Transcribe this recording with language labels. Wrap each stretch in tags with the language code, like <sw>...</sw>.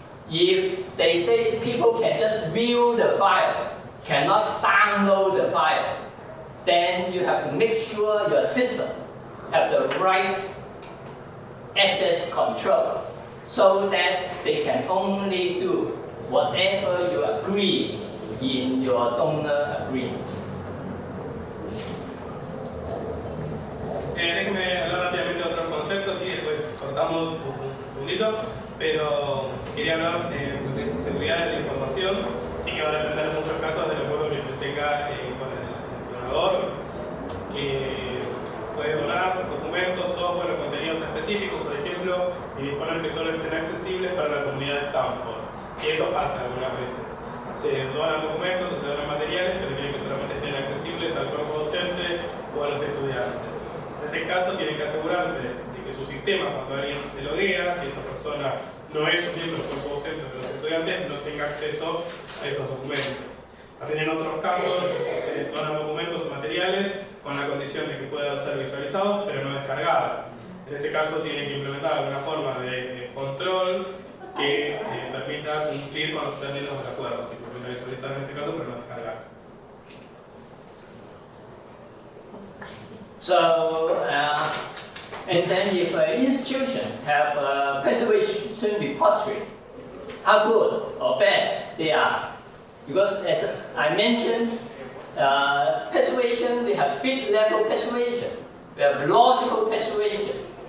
<en>If they say people can just view the file, cannot download the file, then you have to make sure your system have the right access control so that they can only do whatever you agree in your donor agreement.</en> <es>Déjenme hablar rápidamente de otros conceptos y después cortamos un segundito, pero quería hablar de lo que es seguridad de la información. Sí que va a depender en muchos casos del acuerdo que se tenga con el donador, que puede donar documentos, software o contenidos específicos, por ejemplo, y disponer que solo estén accesibles para la comunidad de Stanford. Y eso pasa algunas veces. Se donan documentos o se donan materiales, pero quieren que solamente estén accesibles al cuerpo docente o a los estudiantes. En ese caso tienen que asegurarse de que su sistema, cuando alguien se loguea, si esa persona no es un miembro del cuerpo docente de los estudiantes, no tenga acceso a esos documentos. También en otros casos se donan documentos o materiales con la condición de que puedan ser visualizados, pero no descargados. En ese caso tienen que implementar alguna forma de control que permita cumplir con los términos del acuerdo, así que permita visualizar en ese caso, pero no descargar.</es> <en>So, and then if an institution have a preservation repository, how good or bad they are. Because as I mentioned, preservation, we have bit level preservation, we have logical preservation.</en>